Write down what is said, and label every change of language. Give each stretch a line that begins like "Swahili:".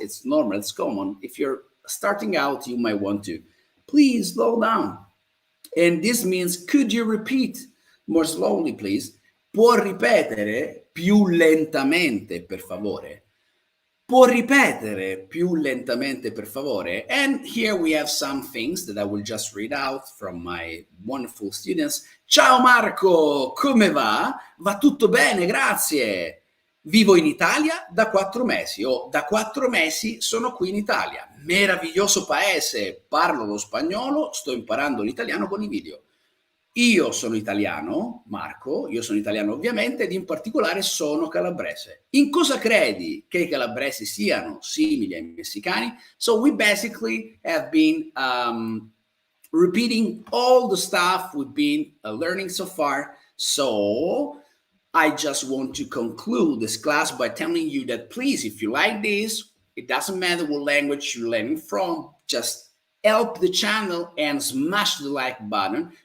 English: It's normal, it's common. If you're starting out, you might want to please slow down. And this means, could you repeat more slowly, please?
Italian: Può ripetere più lentamente, per favore? Può ripetere più lentamente, per favore?
English: And here we have some things that I will just read out from my wonderful students.
Italian: Ciao Marco, come va? Va tutto bene, grazie. Vivo in Italia da 4 mesi, o da 4 mesi sono qui in Italia. Meraviglioso paese, parlo lo spagnolo, sto imparando l'italiano con i video. Io sono italiano, Marco, io sono italiano ovviamente, ed in particolare sono calabrese. In cosa credi che i calabresi siano simili ai messicani?
English: So we basically have been repeating all the stuff we've been learning so far. So I just want to conclude this class by telling you that, please, if you like this, it doesn't matter what language you're learning from, just help the channel and smash the like button.